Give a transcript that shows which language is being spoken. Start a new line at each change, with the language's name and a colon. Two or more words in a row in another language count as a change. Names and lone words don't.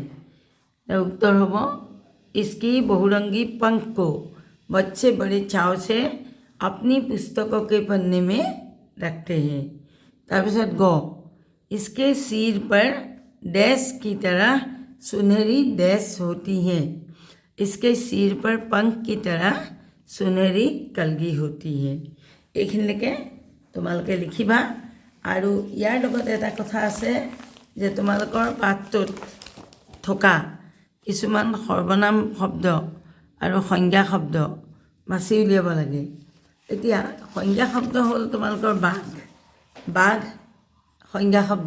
Hindi: उत्तर होगा इसकी बहुरंगी पंख को बच्चे बड़े चाव से अपनी पुस्तकों के पन्ने में रखते हैं। तारपिছত ग, इसके सिर पर डैश की तरह सुनहरी डैश होती है। इसके सिर पर पंख की तरह सुनहरी कलगी होती है।
Assamese: এইখিনিলৈকে তোমালোকে লিখিবা। আৰু ইয়াৰ লগতে এটা কথা আছে যে তোমালোকৰ পাঠটোত থকা কিছুমান সৰ্বনাম শব্দ আৰু সংজ্ঞা শব্দ বাছি উলিয়াব লাগে। এতিয়া সংজ্ঞা শব্দ হ'ল তোমালোকৰ বাঘ, বাঘ সংজ্ঞা শব্দ।